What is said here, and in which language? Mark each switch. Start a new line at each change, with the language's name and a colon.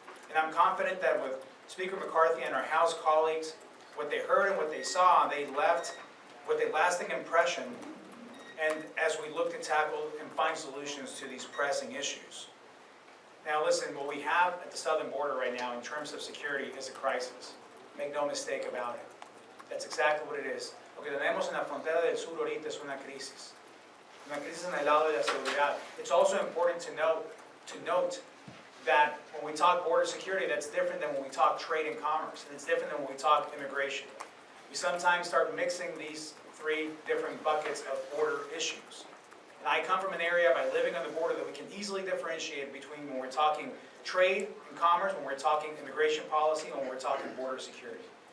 English: And I'm confident that with Speaker McCarthy and our House colleagues, what they heard and what they saw, they left with a lasting impression, and as we look to tackle and find solutions to these pressing issues. Now listen, what we have at the southern border right now in terms of security is a crisis. Make no mistake about it. That's exactly what it is.
Spanish: Lo que tenemos en la frontera del sur ahorita es una crisis en el lado de la seguridad.
English: It's also important to note that when we talk border security, that's different than when we talk trade and commerce, and it's different than when we talk immigration. We sometimes start mixing these 3 different buckets of border issues. And I come from an area, by living on the border, that we can easily differentiate between when we're talking trade and commerce, when we're talking immigration policy, and when we're talking border security.